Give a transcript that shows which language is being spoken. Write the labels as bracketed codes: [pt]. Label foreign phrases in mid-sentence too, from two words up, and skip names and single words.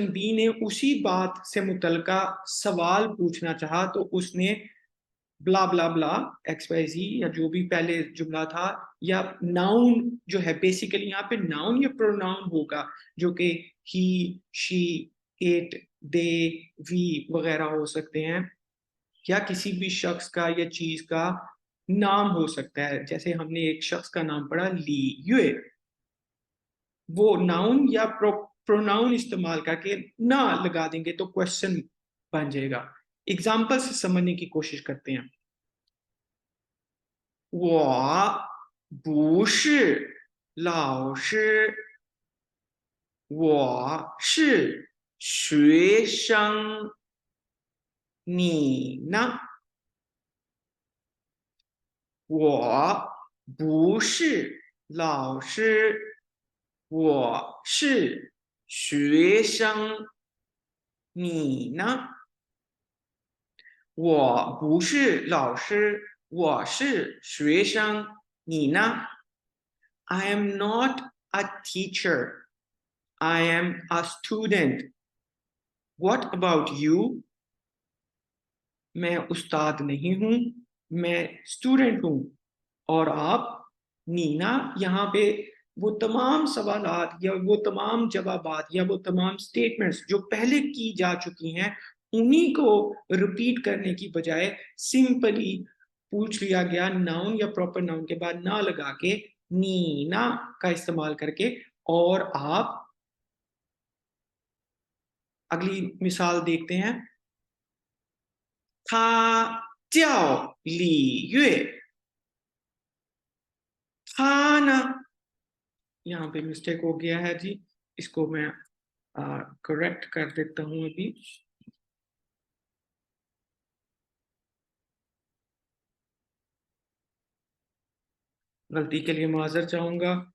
[ur] بی نے اسی بات سے متعلقہ سوال پوچھنا چاہا، تو اس نے [en] blah blah blah x y z [ur] یا جو بھی پہلے جملہ تھا، یا ناؤن جو ہے، بیسکلی یہاں پہ ناؤن یا پروناؤن ہوگا، جو کہ [en] he, she, it, they, we [ur] وغیرہ ہو سکتے ہیں، یا کسی بھی شخص کا یا چیز کا نام ہو سکتا ہے. جیسے ہم نے ایک شخص کا نام پڑھا لی یوئے، وہ ناؤن یا پروناؤن استعمال کر کے نا لگا دیں گے تو کوئسچن بن جائے گا. ایگزامپل سے سمجھنے کی کوشش کرتے ہیں. [zh] 我不是老师，我是学生，你呢？我不是老师，我是学生，你呢？我不是老师，我是学生，你呢 ？ [en] I am not a teacher. I am a student. What about you? [ur] میں استاد نہیں ہوں، میں سٹوڈنٹ ہوں. اور آپ? نینا یہاں پہ وہ تمام سوالات یا وہ تمام جوابات یا وہ تمام سٹیٹمنٹس جو پہلے کی جا چکی ہیں، انہی کو ریپیٹ کرنے کی بجائے سمپلی پوچھ لیا گیا ناؤن یا [en] proper noun [ur] کے بعد نا لگا کے نینا کا استعمال کر کے. اور آپ اگلی مثال دیکھتے ہیں. [zh] 他叫李月，他呢, [ur] یہاں پہ مسٹیک ہو گیا ہے جی، اس کو میں کریکٹ کر دیتا ہوں ابھی. غلطی کے لیے معذرت چاہوں گا.